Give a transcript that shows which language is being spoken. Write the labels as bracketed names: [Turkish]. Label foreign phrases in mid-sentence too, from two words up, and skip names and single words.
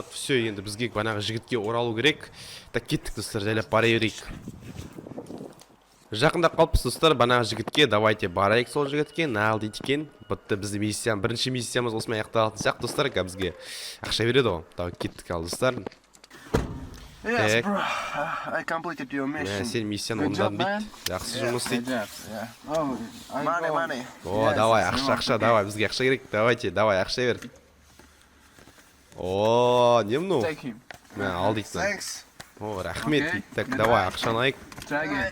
[Kazakh] Все, енді бізге банағы жігітке оралу керек. Так, кеттік, достар, жайлап бара берейік. Жақындап қалыппыз, достар, банағы жігітке. Давайте барайық сол жігітке. Нағыл дейді екен. Бітті біздің миссиям, бірінші миссиямыз осымен аяқталатын сияқты, достар, бізге ақша береді ғой. Так, кеттік ал, достар. [English] Yes, bro. I completed your mission. [Kazakh] Сен миссияны орындадың дейді. Жақсы жұмыс дейді. Money. О, давай, ақша, давай, бізге ақша керек. Давай, ақша бер. О, не мынау? Ал дейді. Thanks. О, рахмет дейді. [Russian] Так, давай, [Kazakh] ақшаны айық.